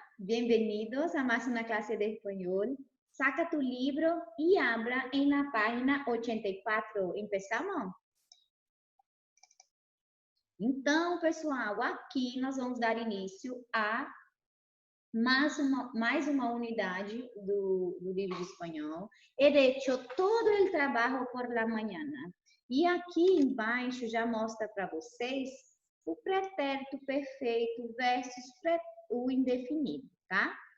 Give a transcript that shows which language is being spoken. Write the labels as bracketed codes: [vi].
[es] Bienvenidos a más una clase de español. Saca tu libro y habla en la página 84. ¿Empezamos? [pt] Então, pessoal, aqui nós vamos dar início a mais uma unidade do livro de espanhol. [es] He hecho todo el trabajo por la mañana. [pt] E aqui embaixo já mostra para vocês o pretérito perfeito versus o indefinido, tá?